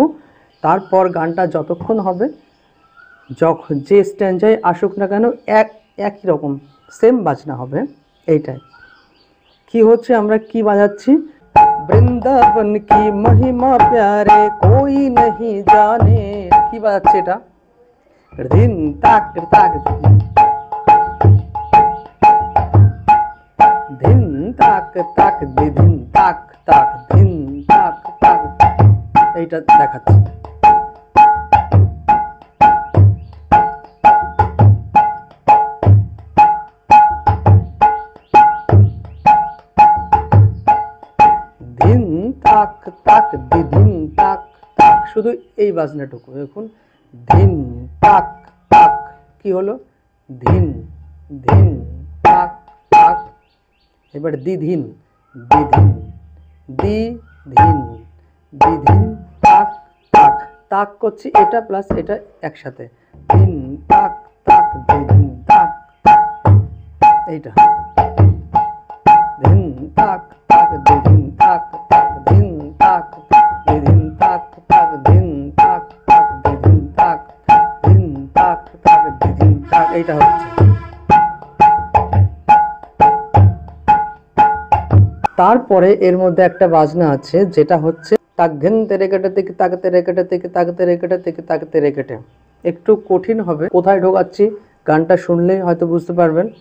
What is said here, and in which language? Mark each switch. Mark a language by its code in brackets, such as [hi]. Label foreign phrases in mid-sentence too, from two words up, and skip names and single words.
[bn] তারপর গানটা যতক্ষণ হবে, যখন যে স্ট্যান্ডায় আসুক না কেন একই রকম সেম বাজনা হবে। এইটাই কি হচ্ছে, আমরা কি বাজাচ্ছি, [hi] वृन्दावन की महिमा प्यारे कोई नहीं जाने, [bn] কি বাজাচ্ছে এটা, দিন তাক তাক ধিন তাক তাক দিন তাক তাক ধিন তাক তাক, এইটা দেখাচ্ছি। ধিন তাক তাক দিন তাক তাক, শুধু এই বাজনাটুকু দেখুন। ধিন তাক তাক, কি হলো, ধিন ধিন তাক তাক। এবার দ্বিধিন দ্বিধিন দ্বিধিন দ্বিধিন তাক তাক, তাক করছি এটা প্লাস এটা একসাথে, ধিন তাক তাক দ্বিধিন তাক, এইটা ধিন তাক তাক দ্বিধিন তাক তাক ধিন তাক দ্বিধিন তাক তাক ধিন তাক তাক দ্বিধিন তাক ধিন তাক তাক দ্বিধিন তাক, এইটা হচ্ছে। তারপরে এর মধ্যে একটা বাজনা আছে যেটা হচ্ছে তাক ঘেন তেরে কেটে তিক তাক তেরে কেটে তিক তাক তেরে কেটে তিক তাক তেরে কেটে। একটু কঠিন হবে, কোথায় ঢোকাচ্ছি গানটা শুনলেই হয়তো বুঝতে পারবেন।